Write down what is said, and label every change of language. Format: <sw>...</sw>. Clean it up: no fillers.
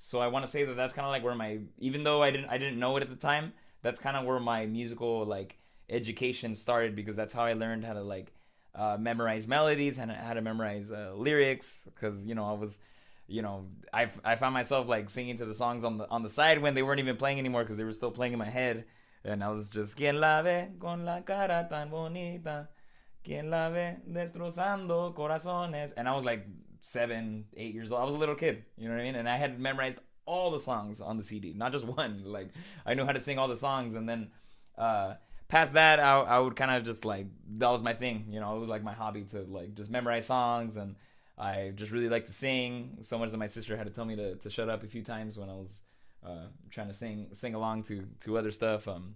<en>So I want to say that that's kind of like where my, even though I didn't know it at the time, that's kind of where my musical like education started, because that's how I learned how to like memorize melodies and how to memorize lyrics. Because I was, I found myself like singing to the songs on the side when they weren't even playing anymore, because they were still playing in my head.</en> <es>And I was just, ¿Quién la ve con la cara tan bonita? ¿Quién la ve destrozando corazones?</es> <en>And I was like 7, 8 years old. I was a little kid, you know what I mean? And I had memorized all the songs on the CD, not just one. Like, I knew how to sing all the songs. And then past that, I would kind of just like, that was my thing. It was like my hobby to like just memorize songs. And I just really like to sing, so much that my sister had to tell me to shut up a few times when I was trying to sing along to other stuff.</en>